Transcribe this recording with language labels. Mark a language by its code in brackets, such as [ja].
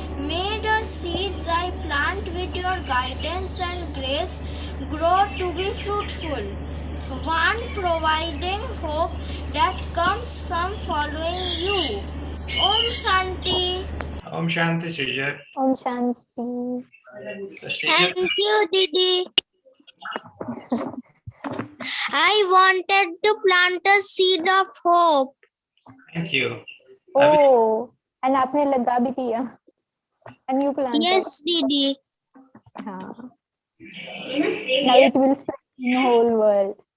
[en] May the seeds I plant with your guidance and grace grow to be fruitful, one providing hope that comes from following you. Om Shanti. Om Shanti, Srijat. Om Shanti. Thank you, Didi. I wanted to plant a seed of hope. Thank you. Oh, and [hi] आपने लगा भी दिया. [en] And you planted. Yes, Didi. [hi] हाँ. [en] Now it will spread in the whole world.